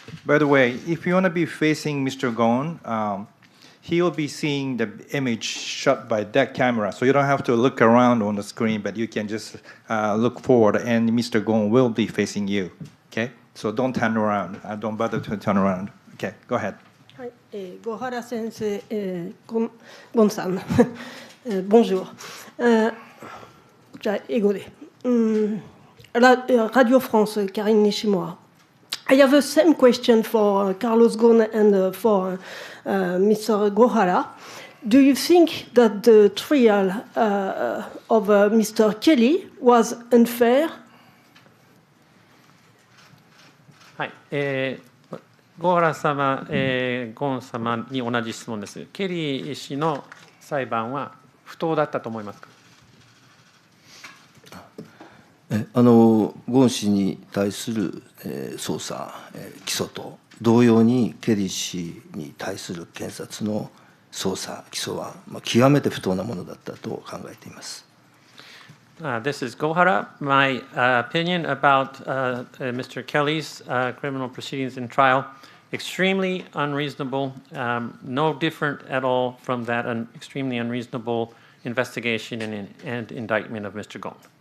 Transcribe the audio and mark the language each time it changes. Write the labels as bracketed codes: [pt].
[en] By the way, if you want to be facing Mr. Gohn, he will be seeing the image shot by that camera, so you don't have to look around on the screen, but you can just look forward, and Mr. Gohn will be facing you. Okay, so don't turn around. Don't bother to turn around. Okay, go ahead. [ja] はい、小原先生、ゴンさん、Bonjour。じゃあ英語で。Radio France, Karine Nishimura. [en] I have the same question for Carlos Ghosn and for Mr. Gohara. Do you think that the trial of Mr. Kelly was unfair? [ja] はい、ゴーラ様、ゴン様に同じ質問です。ケリー氏の裁判は不当だったと思いますか？ゴーン氏に対する捜査、起訴と同様にケリー氏に対する検察の捜査、起訴は極めて不当なものだったと考えています。 [en] This is Gohara. My opinion about Mr. Kelly's criminal proceedings and trial, extremely unreasonable, no different at all from that extremely unreasonable investigation and indictment of Mr. Gohn.